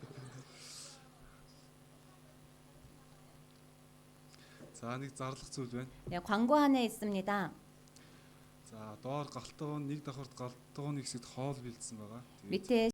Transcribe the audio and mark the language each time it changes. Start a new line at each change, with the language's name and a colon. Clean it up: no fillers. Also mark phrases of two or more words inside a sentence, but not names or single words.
Mongolian: За нэг зарлах зүйл байна.
Korean: 네, 광고 하나 있습니다.
Mongolian: За доор галтгоон нэг давхарт галтгооны хэсэгт хоол бэлдсэн байгаа.
Korean: 밑에